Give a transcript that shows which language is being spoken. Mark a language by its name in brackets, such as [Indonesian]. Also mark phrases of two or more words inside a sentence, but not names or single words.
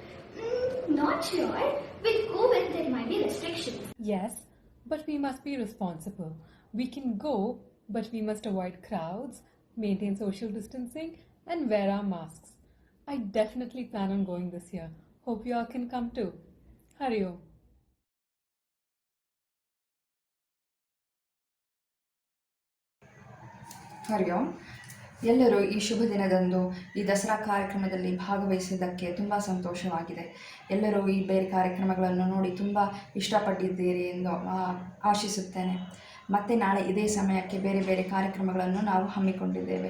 [English] Not sure. With COVID, there might be restrictions. Yes, but we must be responsible. We can go, but we must avoid crowds, maintain social distancing, and wear our masks. I definitely plan on going this year. Hope you all can come too. [Sanskrit] हरि ओम्. ಹರಿ ಓಂ. [Kannada] ಎಲ್ಲರೂ ಈ ಶುಭ ದಿನದಂದು ಈ ದಸರಾ ಕಾರ್ಯಕ್ರಮದಲ್ಲಿ ಭಾಗವಹಿಸಿದ್ದಕ್ಕೆ ತುಂಬ ಸಂತೋಷವಾಗಿದೆ. ಎಲ್ಲರೂ ಈ ಬೇರೆ ಕಾರ್ಯಕ್ರಮಗಳನ್ನು ನೋಡಿ ತುಂಬ ಇಷ್ಟಪಟ್ಟಿದ್ದೀರಿ ಎಂದು ಆಶಿಸುತ್ತೇನೆ. ಮತ್ತೆ ನಾಳೆ ಇದೇ ಸಮಯಕ್ಕೆ ಬೇರೆ ಬೇರೆ ಕಾರ್ಯಕ್ರಮಗಳನ್ನು ನಾವು ಹಮ್ಮಿಕೊಂಡಿದ್ದೇವೆ.